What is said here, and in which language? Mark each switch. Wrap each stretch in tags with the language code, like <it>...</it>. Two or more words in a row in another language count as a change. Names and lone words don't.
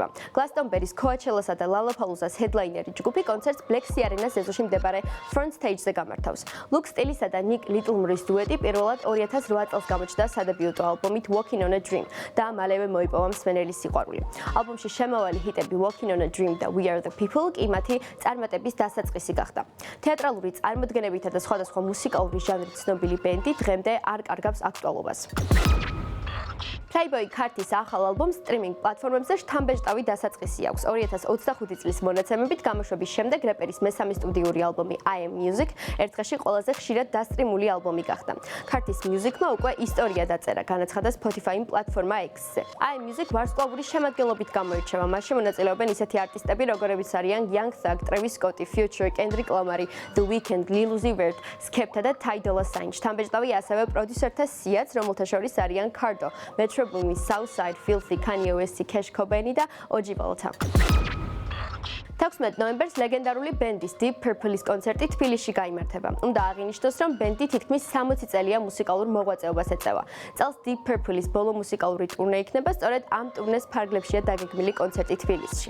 <ka>Glastonbury-ს, Coachella-სა და Lollapalooza-ს ჰედლაინერი ჯგუფი კონცერტს Black Sea Arena-ს ეზოში მდებარე Front Stage-ზე გამართავს. Luke Still's-სა და Nick Littlemore-ის დუეტი პირველად 2008 წელს გამოჩნდა სადებიუტო ალბომით Walking on a Dream და მალევე მოიპოვა მსმენელის სიყვარული. ალბომში შემავალი ჰიტები Walking on a Dream და We Are the People კი მათი წარმატების დასაწყისი გახდა. თეატრალური წარმოდგენებითა და სხვადასხვა მუსიკალური ჟანრით ცნობილი ბენდი დღემდე არ კარგავს აქტუალობას. Playboy Carti-ს ახალ ალბომს სტრიმინგ პლატფორმებზე შთამბეჭდავი დასაწყისი აქვს. 2025 წლის მონაცემებით გამოშვების შემდეგ რეპერის მესამე სტუდიური ალბომი I Am Music ერთ-დღეში ყველაზე ხშირად დასტრიმული ალბომი გახდა. Carti-ს მუსიკმა უკვე ისტორია დაწერა, განაცხადა Spotify პლატფორმა X-ზე. I Am Music ვარსკვლავური შემადგენლობით გამოირჩევა. მასში მონაწილეობენ ისეთი არტისტები, როგორებიც არიან Young Thug, Travis Scott, Future, Kendrick Lamar, The Weeknd, Lil Uzi Vert, Skepta და Ty Dolla $ign. შთამბეჭდავი ასევე პროდიუსერთა სიაც, რომელთა შორის არიან Cardo, Metro Boomin, Southside, Filthy, Kanye West, Cash Cobain და OG Volta. 16 ნოემბერს ლეგენდარული ბენდის Deep Purple-ის კონცერტი თბილისში გაიმართება. უნდა აღინიშნოს, რომ ბენდი თითქმის 60 წელია მუსიკალურ მოღვაწეობას ეწევა. წელს Deep Purple-ის ბოლო მუსიკალური ტურნე იქნება, სწორედ ამ ტურნეს ფარგლებშია დაგეგმილი კონცერტი თბილისში.</ka>